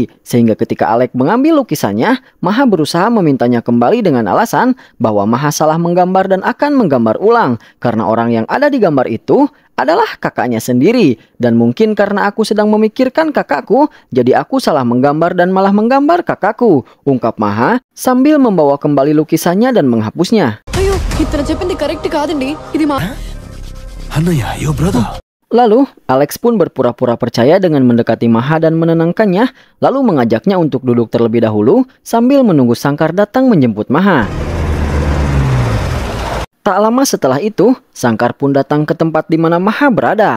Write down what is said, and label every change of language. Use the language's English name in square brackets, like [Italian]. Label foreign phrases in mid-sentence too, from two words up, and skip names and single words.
[Indonesian] Sehingga ketika Alex mengambil lukisannya, Maha berusaha memintanya kembali dengan alasan bahwa Maha salah menggambar dan akan menggambar ulang. Karena orang yang ada di gambar itu adalah kakaknya sendiri. Dan mungkin karena aku sedang memikirkan kakakku, jadi aku salah menggambar dan malah menggambar kakakku, ungkap Maha sambil membawa kembali lukisannya dan menghapusnya. [Telugu] అయ్యో ఇతను చెప్పింది కరెక్ట్ కాదండి ఇది మా అన్నయ్య అయ్యో బ్రదర్. [Indonesian] Lalu, Alex pun berpura-pura percaya dengan mendekati Maha dan menenangkannya, lalu mengajaknya untuk duduk terlebih dahulu sambil menunggu Sangkar datang menjemput Maha. Tak lama setelah itu, Sangkar pun datang ke tempat di mana Maha berada.